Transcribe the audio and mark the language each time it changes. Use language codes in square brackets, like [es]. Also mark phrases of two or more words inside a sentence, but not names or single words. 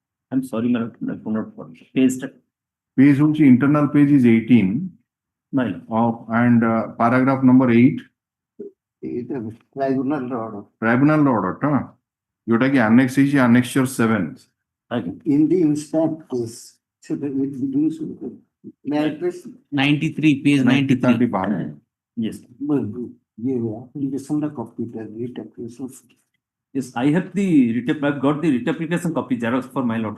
[en] I'm sorry, madam, I could not follow. Paste, Page hଉଛି internal page is 18 my lord. of and paragraph number 8 Tribunal order. tribunal order [or] ଟା ଯୋଉଟା କି annex ହେଇଛି annexure 7 [en] In the instant case, so that it begins with the address, 93, page 93. Yes, application the copy, the writ application. yes, I have the I've got the writ application copy Xerox for my lord.